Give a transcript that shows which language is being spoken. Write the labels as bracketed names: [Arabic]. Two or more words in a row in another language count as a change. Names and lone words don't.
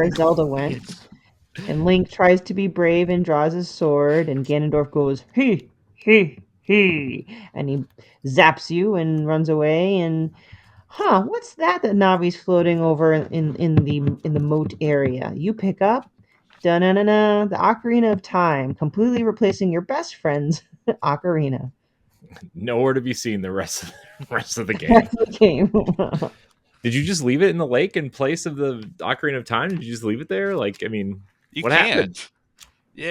[English] where Zelda went, and Link tries to be brave and draws his sword, and Ganondorf goes, he, and he zaps you and runs away, and what's that Navi's floating over in the moat area? You pick up, da-na-na-na, the Ocarina of Time, completely replacing your best friend's Ocarina. Nowhere to be seen the rest of the game. That's the game. Did you just leave it in the lake in place of the Ocarina of Time? Did you just leave it there? Like, I mean, You what can't. happened? Yeah,